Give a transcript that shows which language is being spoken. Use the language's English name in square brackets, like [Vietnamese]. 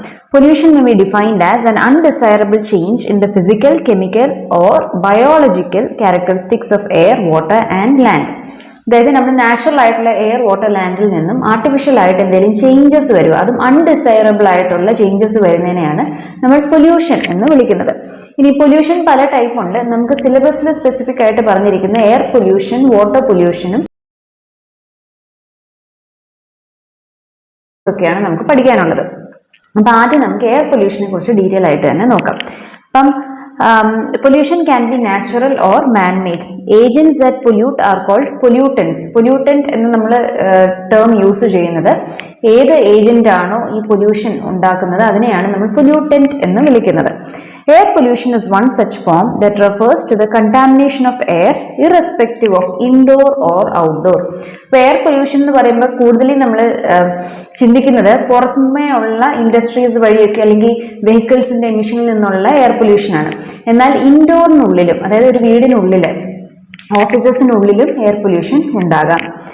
[English] Pollution may be defined as an undesirable change in the physical, chemical or biological characteristics of air, water and land. [Malayalam] അതായത് നമ്മൾ natural ആയിട്ടുള്ള air water ലാൻഡിൽ നിന്നും artificial ആയിട്ട് എന്തെങ്കിലും changes വരും, അതും undesirable ആയിട്ടുള്ള ചേഞ്ചസ് വരുന്നതിനെയാണ് നമ്മൾ പൊല്യൂഷൻ എന്ന് വിളിക്കുന്നത്. ഇനി പൊല്യൂഷൻ പല ടൈപ്പ് ഉണ്ട്. നമുക്ക് സിലബസിൽ സ്പെസിഫിക് ആയിട്ട് പറഞ്ഞിരിക്കുന്ന എയർ പൊല്യൂഷൻ, വാട്ടർ പൊല്യൂഷനും ഒക്കെയാണ് നമുക്ക് പഠിക്കാനുള്ളത്. അപ്പൊ ആദ്യം നമുക്ക് എയർ പൊല്യൂഷനെ കുറിച്ച് ഡീറ്റെയിൽ ആയിട്ട് തന്നെ നോക്കാം. [English] അപ്പം pollution can be natural or man-made. Agents that pollute are called pollutants. [Malayalam] Pollutant എന്ന് നമ്മൾ term യൂസ് ചെയ്യുന്നത് ഏത് ഏജന്റ് ആണോ ഈ പൊല്യൂഷൻ ഉണ്ടാക്കുന്നത് അതിനെയാണ് നമ്മൾ pollutant എന്ന് വിളിക്കുന്നത്. [English] Air pollution is one such form that refers to the contamination of air irrespective of indoor or outdoor. [Malayalam] അപ്പോൾ എയർ പൊല്യൂഷൻ എന്ന് പറയുമ്പോൾ കൂടുതലും നമ്മൾ ചിന്തിക്കുന്നത് പുറമേ ഉള്ള ഇൻഡസ്ട്രീസ് വഴിയൊക്കെ അല്ലെങ്കിൽ വെഹിക്കിൾസിന്റെ എമിഷനിൽ നിന്നുള്ള എയർ പൊല്യൂഷൻ ആണ്. എന്നാൽ ഇൻഡോറിനുള്ളിലും, അതായത് ഒരു വീടിനുള്ളിൽ, ഓഫീസസിനുള്ളിലും എയർ പൊല്യൂഷൻ ഉണ്ടാകാം.